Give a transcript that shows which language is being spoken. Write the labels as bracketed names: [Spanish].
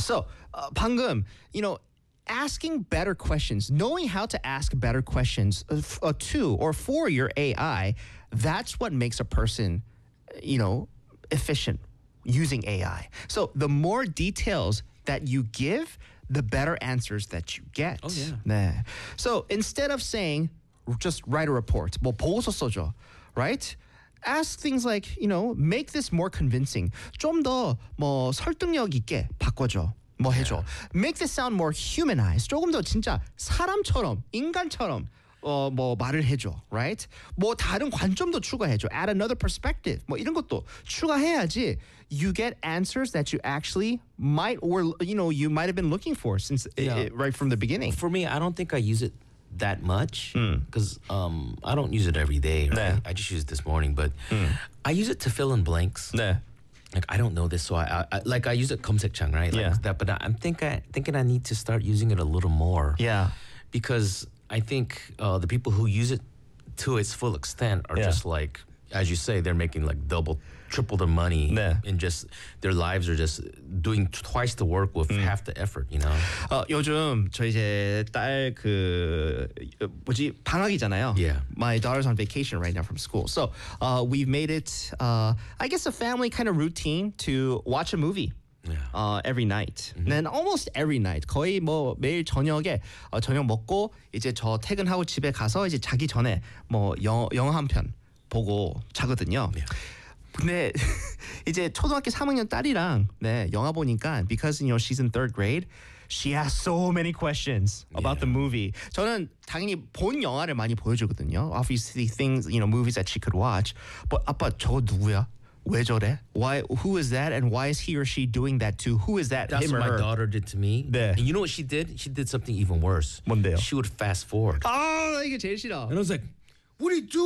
[English] So, [Korean] 방금, [English] you know, asking better questions, knowing how to ask better questions to or for your AI, that's what makes a person, you know, efficient using AI. So, the more details that you give, the better answers that you get. Oh, yeah. [Korean] 네. [English] So, instead of saying, just write a report, [Korean] 뭐 보고서 써줘, [English] right? Ask things like, you know, make this more convincing. [Korean] 좀 더 뭐 설득력 있게 바꿔줘. 뭐 해줘. [English] Yeah. Make this sound more humanized. [Korean] 조금 더 진짜 사람처럼, 인간처럼 뭐 말을 해줘. [English] Right? [Korean] 뭐 다른 관점도 추가해줘. [English] Add another perspective. [Korean] 뭐 이런 것도 추가해야지. [English] You get answers that you actually might or, you know, you might have been looking for since right from the beginning. For me, I don't think I use it that much because I don't use it every day, right? [Korean] 네. [English] I just use it this morning, but I use it to fill in blanks. [Korean] 네. [English] Like I don't know this, so I use it 검색창, right? Like yeah. That, but I'm thinking I need to start using it a little more. Yeah, because I think the people who use it to its full extent are just like, as you say, they're making like double, triple the money, and just their lives are just doing twice the work with half the effort, you know. [Korean] 요즘 저희 이제 딸 그 뭐지 방학이잖아요. [English] Yeah, my daughter's on vacation right now from school, so we've made it, I guess, a family kind of routine to watch a movie. Yeah. Every night. Mm-hmm. And almost every night. [Korean] 거의 뭐 매일 저녁에 저녁 먹고 이제 저 퇴근하고 집에 가서 이제 자기 전에 뭐 영화 한 편 보고 자거든요. [English] Yeah. [Korean] 근데 이제 초등학교 3학년 딸이랑 네 영화 보니까 [English] because you know she's in third grade, she has so many questions about the movie. [Korean] 저는 당연히 본 영화를 많이 보여주거든요. [English] Obviously things, you know, movies that she could watch. But [Korean] 아빠 저 누구야? 왜 저래? [English] Why? Who is that? And why is he or she doing that to? Who is that? That's him or what my her? Daughter did to me. [Korean] 네. [English] And you know what she did? She did something even worse. [Korean] 뭔데요? [English] She would fast forward. [Korean] 아 이게 제일 싫어. [English] And I was like, what are you doing?